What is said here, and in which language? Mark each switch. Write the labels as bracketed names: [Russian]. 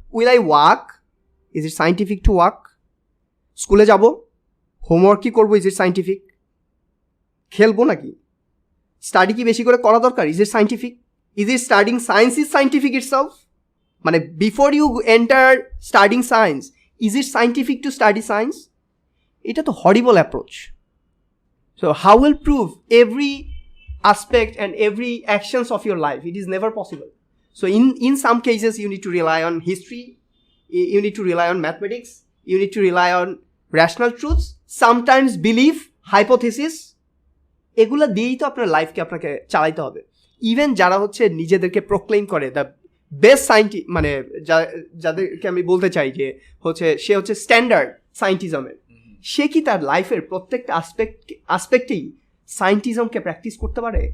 [English] Will I walk, is it scientific to walk? [Bangla] স্কুলে যাব, homework কি করবো, [English] Is it scientific? [Bangla] খেলবো নাকি? স্টাডি কি বেশি করে করা দরকার, [English] Is it scientific? Is it studying science is scientific itself? মানে before you enter studying science, is it scientific to study science? [Bangla] এটা তো হরিবল approach. [English] So how will prove every aspect and every actions of your life? It is never possible. So in some cases you need to rely on history, you need to rely on mathematics, you need to rely on rational truths, sometimes belief, hypothesis. [Bangla] এগুলা দিয়েই তো আপনার লাইফকে আপনাকে চালাইতে হবে। Even যারা হচ্ছে নিজেদেরকে প্রোক্লেইম করে দ্য বেস্ট সায়েন্টিস্ট, মানে যাদেরকে আমি বলতে চাই যে হচ্ছে সে হচ্ছে স্ট্যান্ডার্ড সায়েন্টিজমের, সে কি তার লাইফের প্রত্যেকটা আসপেক্টেই সায়েন্টিজমকে প্র্যাকটিস করতে পারে?